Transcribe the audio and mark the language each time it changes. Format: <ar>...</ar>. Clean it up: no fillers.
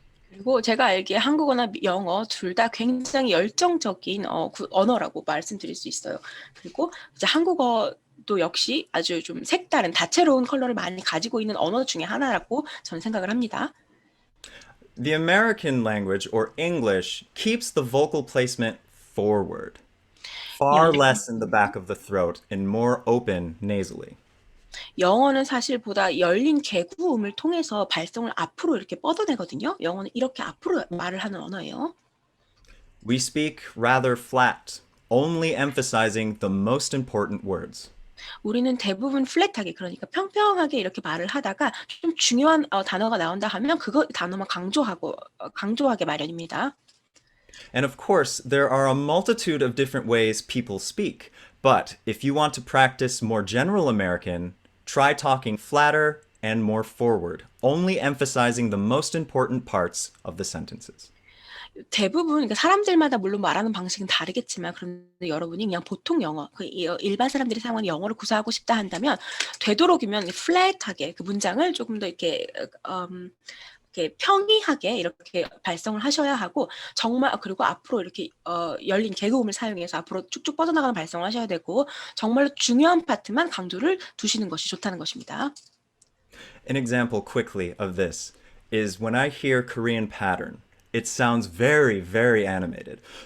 <ko>그리고 제가 알기에 한국어나 영어 둘 다 굉장히 열정적인 언어라고 말씀드릴 수 있어요. 그리고 이제 한국어도 역시 아주 좀 색다른 다채로운 컬러를 많이 가지고 있는 언어 중에 하나라고 저는 생각을 합니다.</ko> <en>The American language or English keeps the vocal placement forward, far less in the back of the throat and more open nasally.</en> <ko>영어는 사실 보다 열린 개구음을 통해서 발성을 앞으로 이렇게 뻗어내거든요. 영어는 이렇게 앞으로 말을 하는 언어예요.</ko> <en>We speak rather flat, only emphasizing the most important words.</en> <ko>우리는 대부분 플랫하게 그러니까 평평하게 이렇게 말을 하다가 좀 중요한 단어가 나온다 하면 그거 단어만 강조하게 마련입니다.</ko> <en>And of course, there are a multitude of different ways people speak. But if you want to practice more general American, try talking flatter and more forward, only emphasizing the most important parts of the sentences.</en> <ko>대부분 그러니까 사람들마다 물론 말하는 방식은 다르겠지만 그런데 여러분이 그냥 보통 영어, 일반 사람들이 사용하는 영어를 구사하고 싶다 한다면 되도록이면 플랫하게 그 문장을 조금 더 이렇게 이렇게 평이하게 이렇게 발성을 하셔야 하고 정말 그리고 앞으로 이렇게 열린 개그음을 사용해서 앞으로 쭉쭉 뻗어나가는 발성을 하셔야 되고 정말로 중요한 파트만 강조를 두시는 것이 좋다는 것입니다.</ko> <en>An example quickly of this is when I hear Korean pattern. It sounds very, very animated.</en>